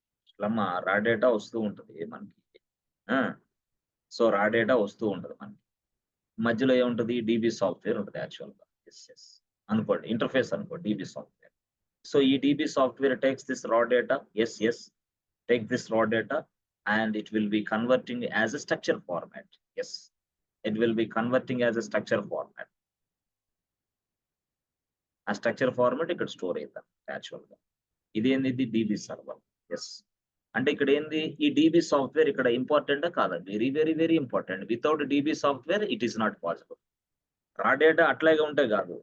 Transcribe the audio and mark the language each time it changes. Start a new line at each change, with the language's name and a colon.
Telugu: ఇట్లా రా డేటా వస్తూ ఉంటుంది మనకి. సో రా డేటా వస్తూ ఉంటది మనకి. మధ్యలో ఏముంటది? DB సాఫ్ట్వేర్ ఉంటది యాక్చువల్‌గా. యెస్. అనుకోండి. ఇంటర్ఫేస్ అనుకోండి DB సాఫ్ట్వేర్.
English: So ఈ DB software takes this raw data. Yes. Take this raw data and it will be converting as a structure format. Yes. It will be converting as a structure format.
Telugu: ఆ structure format ఇక్కడ store అవుతాం యాక్చువల్‌గా. ఇదేంది? DB server. Yes. అంటే ఇక్కడ ఏంది? ఈ DB సాఫ్ట్వేర్ ఇక్కడ ఇంపార్టెంటా కాదా? Very, very, very important.
English: Without DB software it is not possible. Raw data అట్లాగే ఉంటే కాదు.